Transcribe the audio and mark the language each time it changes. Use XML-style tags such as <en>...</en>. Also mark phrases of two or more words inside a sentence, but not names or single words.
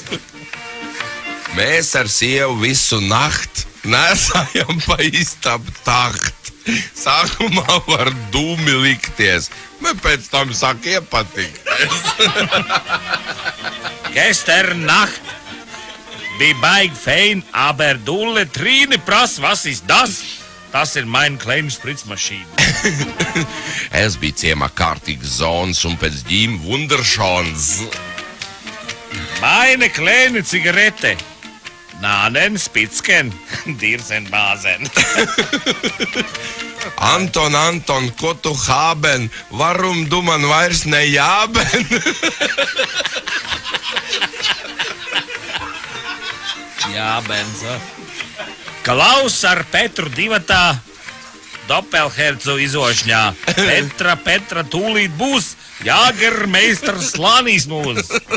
<lv>Mēs ar sievu visu nakt nesājam pa istabu takt. Sākumā var dūmi likties, bet pēc tam sāk iepatikties.</lv> <de>Gestern Nacht</de> <lv>bija baigi fein, aber Dulle Trīni pras,</lv> <de>was ist das?</de> <lv>Tas ir</lv> <de>mein kleine</de> <lv>Spritzmašīna. Es biju ciemā kārtīgs zons un pēc ģīm wunderšons.</lv> <de>Meine kleine Zigarette. Nanen, Spitzken, Dirsen, Basen.</de> <lv>Anton, ko tu haben? Warum du man vairs nejāben? Jā, Benzo. Klaus ar Petru divatā Doppelhercu izošņā. Petra, tūlīt būs Jāgermeistars slānīs mūs.</lv>